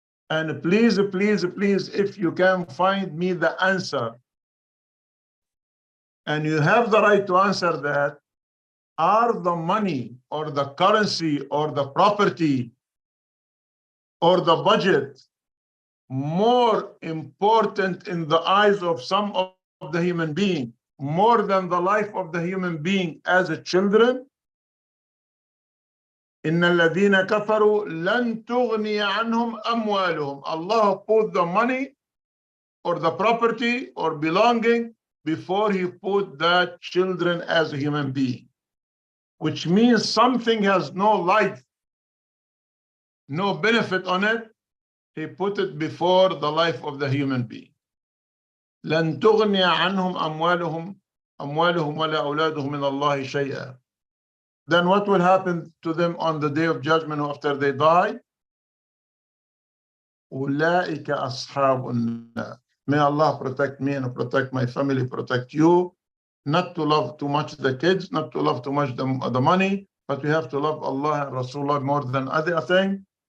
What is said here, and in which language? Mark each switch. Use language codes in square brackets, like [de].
[en] And please, please, please, if you can find me the answer, and you have the right to answer that, are the money or the currency or the property or the budget more important in the eyes of some of the human being, more than the life of the human being as a children? [ar] إن الذين كفروا لن تغني عنهم أموالهم. [en] Allah put the money or the property or belonging before he put the children as a human being, which means something has no life, no benefit on it. He put it before the life of the human being. [ar] لن تغني عنهم أموالهم ولا أولادهم من الله شيئا. [en] Then what will happen to them on the day of judgment after they die? [ar] أولئك أصحاب النار. [en] May Allah protect me and protect my family, protect you. Not to love too much the kids, not to love too much the money, but we have to love Allah and Rasulullah more than other thing.